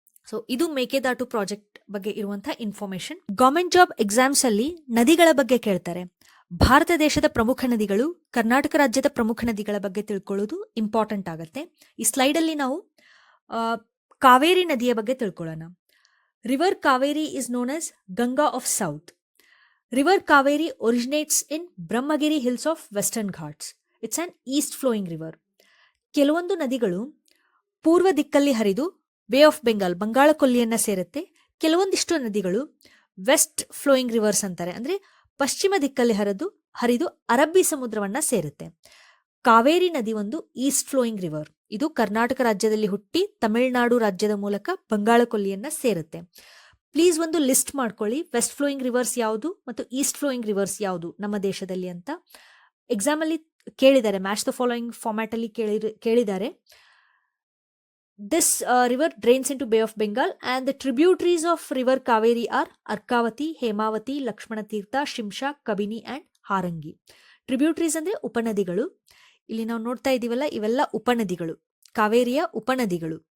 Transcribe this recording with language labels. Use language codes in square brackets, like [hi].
[kn] So ಇದು Mekedatu project ಬಗ್ಗೆ ಇರುವಂತಹ ಇನ್ಫಾರ್ಮೇಶನ್. ಗವರ್ಮೆಂಟ್ ಜಾಬ್ ಎಕ್ಸಾಮ್ಸ್ ಅಲ್ಲಿ ನದಿಗಳ ಬಗ್ಗೆ ಕೇಳ್ತಾರೆ. ಭಾರತ ದೇಶದ ಪ್ರಮುಖ ನದಿಗಳು, ಕರ್ನಾಟಕ ರಾಜ್ಯದ ಪ್ರಮುಖ ನದಿಗಳ ಬಗ್ಗೆ ತಿಳ್ಕೊಳ್ಳೋದು ಇಂಪಾರ್ಟೆಂಟ್ ಆಗುತ್ತೆ. ಈ ಸ್ಲೈಡ್ ಅಲ್ಲಿ ನಾವು ಕಾವೇರಿ ನದಿಯ ಬಗ್ಗೆ ತಿಳ್ಕೊಳ್ಳೋಣ. [en] River Kaveri is known as Ganga of South. River Kaveri originates in Brahmagiri hills of Western Ghats. It's an east flowing river. [kn] ಕೆಲವೊಂದು ನದಿಗಳು ಪೂರ್ವ ದಿಕ್ಕಲ್ಲಿ ಹರಿದು ಬೇ ಆಫ್ ಬೆಂಗಾಲ್, ಬಂಗಾಳ ಕೊಲ್ಲಿಯನ್ನ ಸೇರುತ್ತೆ. ಕೆಲವೊಂದಿಷ್ಟು ನದಿಗಳು ವೆಸ್ಟ್ ಫ್ಲೋಯಿಂಗ್ ರಿವರ್ಸ್ ಅಂತಾರೆ, ಅಂದ್ರೆ ಪಶ್ಚಿಮ ದಿಕ್ಕಲ್ಲಿ ಹರಿದು ಅರಬ್ಬಿ ಸಮುದ್ರವನ್ನ ಸೇರುತ್ತೆ. ಕಾವೇರಿ ನದಿ ಒಂದು ಈಸ್ಟ್ ಫ್ಲೋಯಿಂಗ್ ರಿವರ್. ಇದು ಕರ್ನಾಟಕ ರಾಜ್ಯದಲ್ಲಿ ಹುಟ್ಟಿ ತಮಿಳುನಾಡು ರಾಜ್ಯದ ಮೂಲಕ ಬಂಗಾಳ ಕೊಲ್ಲಿಯನ್ನ ಸೇರುತ್ತೆ. ಪ್ಲೀಸ್ ಒಂದು ಲಿಸ್ಟ್ ಮಾಡ್ಕೊಳ್ಳಿ, ವೆಸ್ಟ್ ಫ್ಲೋಯಿಂಗ್ ರಿವರ್ಸ್ ಯಾವುದು ಮತ್ತು ಈಸ್ಟ್ ಫ್ಲೋಯಿಂಗ್ ರಿವರ್ಸ್ ಯಾವುದು ನಮ್ಮ ದೇಶದಲ್ಲಿ ಅಂತ. ಎಕ್ಸಾಮ್ ಅಲ್ಲಿ ಕೇಳಿದ್ದಾರೆ, [en] match the following [kn] ಫಾರ್ಮ್ಯಾಟ್ ಅಲ್ಲಿ ಕೇಳಿದ್ದಾರೆ. [en] This river drains into Bay of Bengal and the tributaries of river Kaveri are Arkavati, Hemavati, Lakshmana Tirtha, Shimsha, Kabini and Harangi. [kn] Tributaries ಅಂದ್ರೆ ಉಪನದಿಗಳು. ಇಲ್ಲಿ ನಾವು ನೋಡ್ತಾ ಇದೀವಲ್ಲ, ಇವೆಲ್ಲ ಉಪನದಿಗಳು, ಕಾವೇರಿಯ ಉಪನದಿಗಳು.